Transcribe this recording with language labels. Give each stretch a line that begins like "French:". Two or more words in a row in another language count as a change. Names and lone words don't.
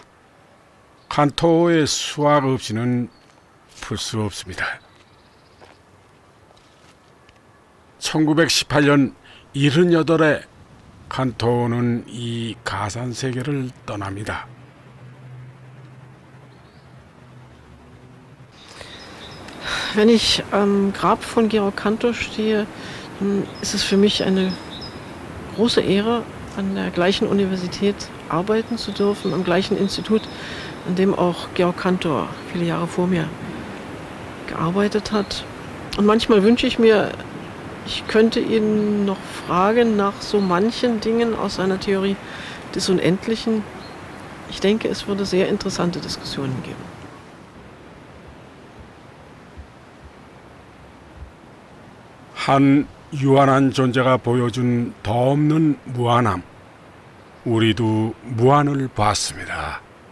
Korean: 칸토의 수학 없이는 풀 수 없습니다. 1918년 78에 칸토는 이 가산 세계를 떠납니다.
German: wenn ich am Grab von Georg Cantor stehe, dann ist es für mich eine große Ehre, an der gleichen Universität arbeiten zu dürfen, am gleichen Institut, an dem auch Georg Cantor viele Jahre vor mir gearbeitet hat. Und manchmal wünsche ich mir, ich könnte ihn noch fragen nach so manchen Dingen aus seiner Theorie des Unendlichen. Ich denke, es würde sehr interessante Diskussionen geben.
Korean: 한 유한한 존재가 보여준 더 없는 무한함. 우리도 무한을 봤습니다.